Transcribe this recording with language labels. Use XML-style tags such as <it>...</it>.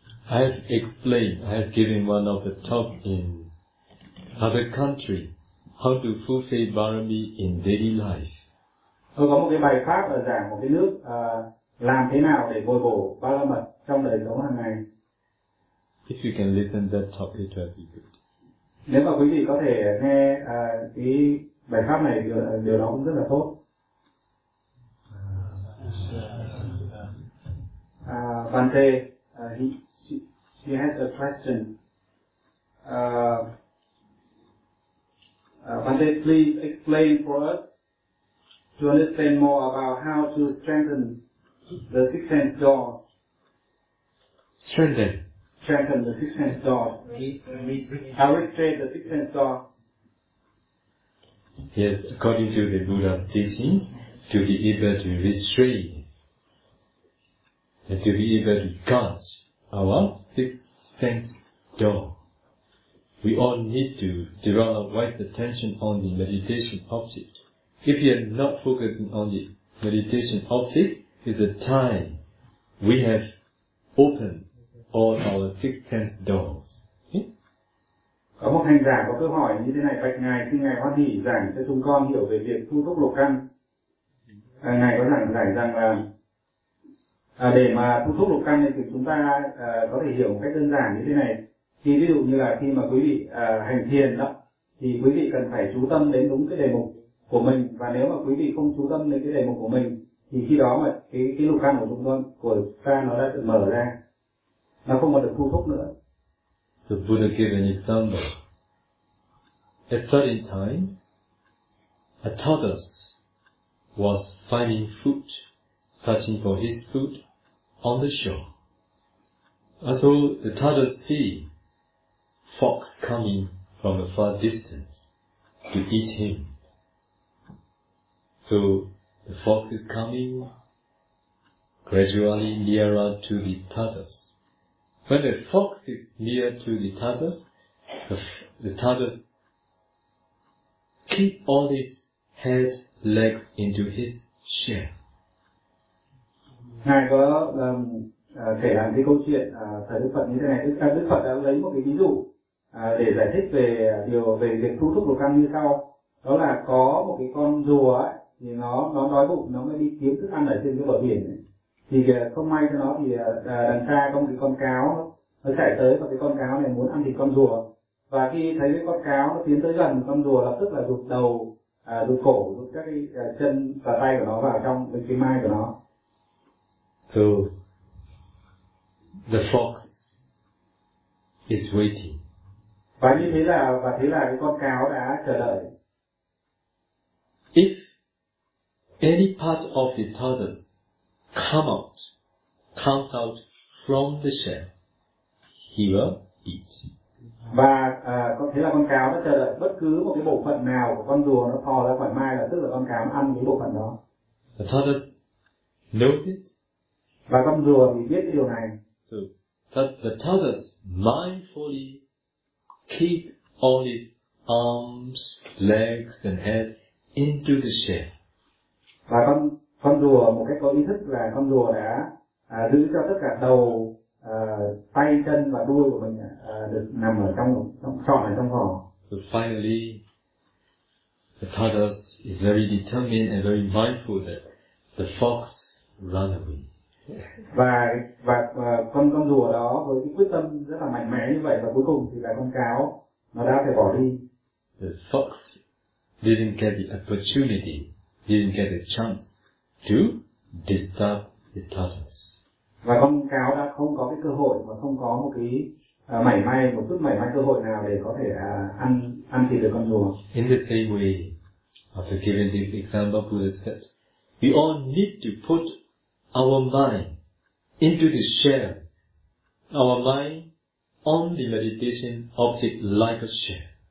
<en>I have explained, I have given one of the talk in other country, how to fulfill Parami in daily life.</en> <vi>Tôi có một cái bài pháp ở giảng một cái nước làm thế nào để bồi bổ ba la mật trong đời sống hàng ngày.</vi> <en>If you can listen that talk, it will be good.</en> <vi>Nếu mà quý vị có thể nghe cái bài pháp này, điều đó cũng rất là tốt.</vi> <en>Bante, she has a question. Bante, please explain for us to understand more about how to strengthen the six sense doors. Strengthen. Strengthen the six sense doors. How we strengthen the six sense door? Yes, according to the Buddha's teaching, to be able to restrain and to be able to guard our six sense door. We all need to develop right attention on the meditation object. If you are not focusing on the meditation object, is the time we have opened all our six sense doors.</en> <vi>Có một hành giả có câu hỏi như thế này: Bạch ngài, xin ngài hoan hỷ giảng cho chúng con hiểu về việc thu thúc lục căn. Ngài có giải rằng là để mà thu thúc lục căn thì chúng ta có thể hiểu một cách đơn giản như thế này. Thì ví dụ như là khi mà quý vị hành thiền đó, thì quý vị cần phải chú tâm đến đúng cái đề mục của mình, và nếu mà quý vị không chú tâm đến cái đề mục của mình, thì khi đó mà cái lục căn của chúng ta nó đã được mở ra, nó không còn được thu thúc nữa.</vi> <en>The Buddha gave an example. At certain time, a tortoise was finding food, searching for his food on the shore. And so the tortoise see fox coming from a far distance to eat him. So the fox is coming gradually nearer to the tortoise. When the fox is near to the tortoise, the tortoise keep all his head, legs into his shell.</en> <vi>Ngài có kể lại cái câu chuyện thời Đức Phật như thế này. Đức Phật đã lấy một cái ví dụ để giải thích về điều về việc thu thúc lục căn như sau. Đó là có một cái con rùa ấy, thì nó đói bụng, nó mới đi kiếm thức ăn ở trên cái bờ biển ấy. Thì không may cho nó thì đằng xa có một cái con cáo, nó chạy tới và cái con cáo này muốn ăn thịt con rùa. Và khi thấy cái con cáo nó tiến tới gần, con rùa lập tức là rụt đầu, rụt cổ, rụt các cái chân và tay của nó vào trong cái mai của nó.</vi> <en>So the fox is waiting.</en> <vi>Và thế là cái con cáo đã chờ đợi.</vi> <en>If any part of the tortoise comes out from the shell, he will eat.</en> <vi>Và có thế là con cáo nó chờ đợi bất cứ một cái bộ phận nào của con rùa nó thò ra khỏi mai là tức là con cáo ăn cái bộ phận đó.</vi> <en>The tortoise knows it.</en> <vi>Và con rùa thì biết cái điều này.</vi> <en>So that the tortoise mindfully keep all its arms, legs and head into the shell.</en> <vi>Và con rùa một cách có ý thức là con rùa đã giữ cho tất cả đầu, tay chân và đuôi của mình được nằm ở trong hòm.</vi> <en>So finally, the tortoise is very determined and very mindful that the fox run away.</en> <vi>Và con rùa đó với cái quyết tâm rất là mạnh mẽ như vậy và cuối cùng thì là con cáo nó đã phải bỏ đi.</vi> <en>The fox didn't get the opportunity, didn't get the chance to disturb the tortoise.</en> <vi>Và con cáo đã không có cái cơ hội và không có một cái mảy may cơ hội nào để có thể ăn thịt được con rùa.</vi> <en>In the same way, after giving this example, Buddha said, we all need to put our mind into the shell, our mind on the meditation object like a shell.</en>